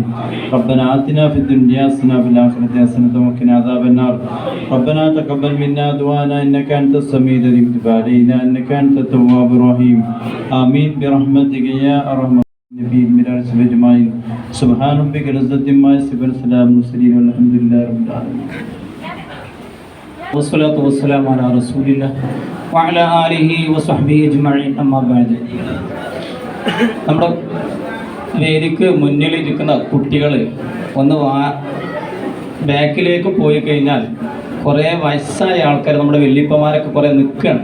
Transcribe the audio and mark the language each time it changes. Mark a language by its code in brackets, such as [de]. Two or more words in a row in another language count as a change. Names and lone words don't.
[ar] ربنا آتنا في الدنيا حسنة وفي الآخرة حسنة وقنا عذاب النار. ربنا تقبل منا دعانا إنك أنت السميع العليم وتب علينا إنك أنت التواب الرحيم. آمين برحمتك يا أرحم النبي من الرسل أجمعين. سبحان ربك رب العزة عما يصفون وسلام على المرسلين والحمد لله رب العالمين. والصلاة والسلام على رسول الله وعلى آله وصحبه أجمعين. أما بعد. [ml] നമ്മുടെ വേദിക്ക് മുന്നിലിരിക്കുന്ന കുട്ടികൾ ഒന്ന് ബാക്കിലേക്ക് പോയി കഴിഞ്ഞാൽ കുറേ വയസ്സായ ആൾക്കാർ നമ്മുടെ വല്യപ്പന്മാരൊക്കെ കുറേ നിൽക്കുകയാണ്.